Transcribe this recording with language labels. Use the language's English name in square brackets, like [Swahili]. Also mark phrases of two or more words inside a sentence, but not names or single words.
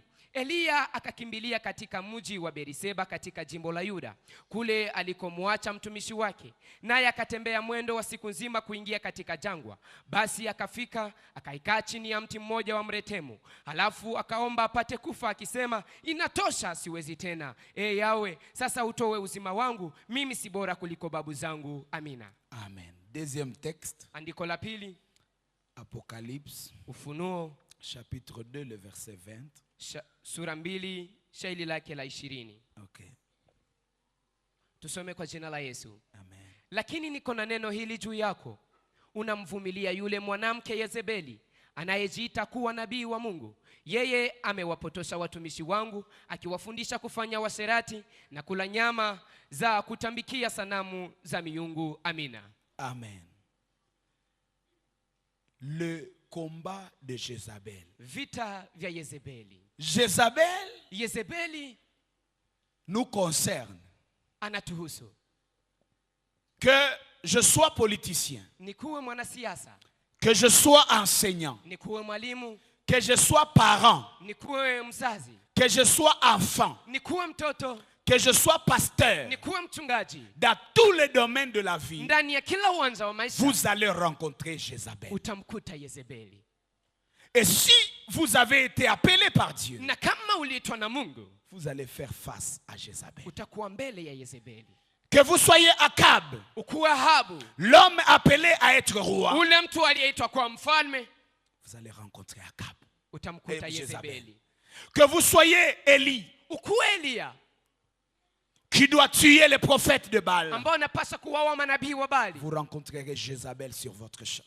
[Swahili] Eliya akakimbilia katika mji wa Beriseba katika jimbo la Yuda, kule alikomwacha mtumishi wake, naye akatembea mwendo wa siku nzima kuingia katika jangwa. Basi akafika akaikaa chini ya mti mmoja wa mretemu, halafu akaomba apate kufa akisema, inatosha, siwezi tena. Yawe, sasa utoe uzima wangu, mimi si bora kuliko babu zangu. Amina. [French] Amen. Deuxième texte. [Swahili] Andiko la pili. [French] Apocalypse. [Swahili] Ufunuo [French] chapitre 2 le verset 20. [Swahili] Sura 2 shairi lake la 20. Okay. Tusome kwa jina la Yesu. Amen. Lakini niko na neno hili juu yako. Unamvumilia yule mwanamke Yezebeli anayejiita kuwa nabii wa Mungu. Yeye amewapotosha watumishi wangu akiwafundisha kufanya washerati na kula nyama za kutambikia sanamu za miungu. Amina. [French] Amen. Le combat de Jézabel. [Swahili] Vita vya Yezebeli. [French] Jézabel nous concerne. [Swahili] Anatuhusu. [French] Que je sois politicien, [Swahili] nikuwe mwanasiasa, [French] que je sois enseignant, [Swahili] nikuwe mwalimu, [French] que je sois parent, [Swahili] nikuwe mzazi, [French] que je sois enfant, [Swahili] nikuwe mtoto, [French] que je sois pasteur, [Swahili] nikuwe mchungaji, [French] dans tous les domaines de la vie, [Swahili] ndani ya kila uwanja wa maisha, [French] vous allez rencontrer Jézabel. [Swahili] utamkuta Yezebeli. [French] Et si vous avez été appelé par Dieu, [Swahili] na kama uliitwa na Mungu, [French] vous allez faire face à Jézabel. [Swahili] utakuwa mbele ya Yezebeli. [French] Que vous soyez Akab, l'homme appelé à être roi, vous allez rencontrer Akab. Que vous soyez Élie, qui doit tuer les prophètes de Baal, vous rencontrerez Jézabel sur votre chemin.